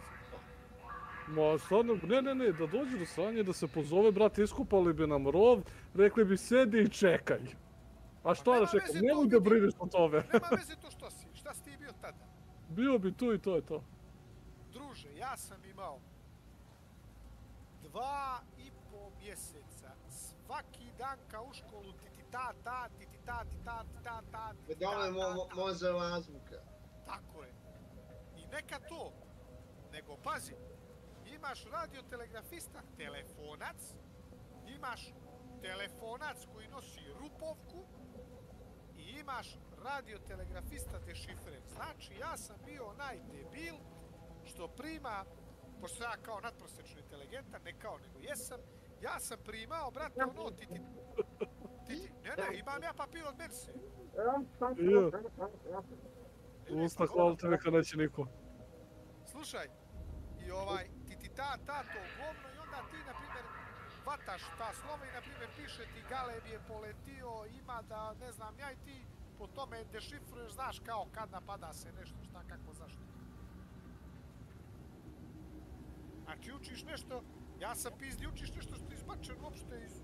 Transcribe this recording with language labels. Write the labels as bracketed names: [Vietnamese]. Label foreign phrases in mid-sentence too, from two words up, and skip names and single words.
[Bosnian] Ma stvarno, ne, da dođe do sranja, da se pozove, brate, iskupali bi nam rov, rekli bi sedi i čekaj. A šta da čekam, nemoj da brineš o tome. Nema veze to što si, šta si ti bio tada? Bio bi tu i to je to. Druže, ja sam imao 2,5 mjeseca svaki dan kao u školu, ti-ti-ta-ta, ti-ti-ta-ti-ta-ti-ta-ta, Dole ti-ti-ta-ta-ta. može azbuka. Tako je. I neka to, nego pazi, imaš radiotelegrafista, telefonac, imaš telefonac koji nosi rupovku i imaš radiotelegrafista dešifrer. Znači, ja sam bio onaj debil što prima, pošto ja kao nadprosječno inteligentan, ne kao nego jesam, ja sam primao, brate, ono, ne, imam ja papir od Merse. Usta, hvala te, neka neće niko. Slušaj, i ti-ti-ta-ta to govno i onda ti, na primjer, vataš ta slova i, na primjer, piše ti Galeb je poletio, ima da, ne znam, ja i ti po tome dešifruješ, znaš kao kad napada se nešto, šta, kako, zašto. Znači, učiš nešto, ja sam pizdi, učiš nešto što je izbačeno uopšte iz...